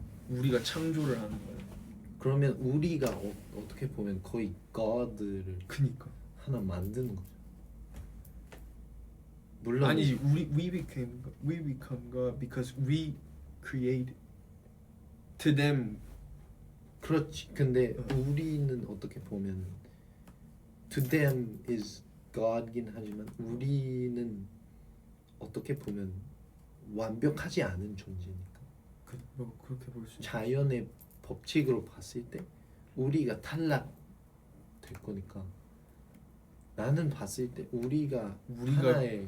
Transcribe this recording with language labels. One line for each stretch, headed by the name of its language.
Korean: 우리가 창조를 하는 거야. 그러면 우리가 어떻게 보면 거의 God를 그니까. 하나 만드는 거죠. 물론
English: 아니 we become God because we created. To them
Korean: 그렇지. 근데 우리는 어떻게 보면
English: to them is God
Korean: 긴 하지만 우리는 어떻게 보면 완벽하지 않은 존재니까 뭐 그렇게 볼 수 있지. 자연의 법칙으로 봤을 때 우리가 탈락될 거니까 나는 봤을 때 우리가 하나의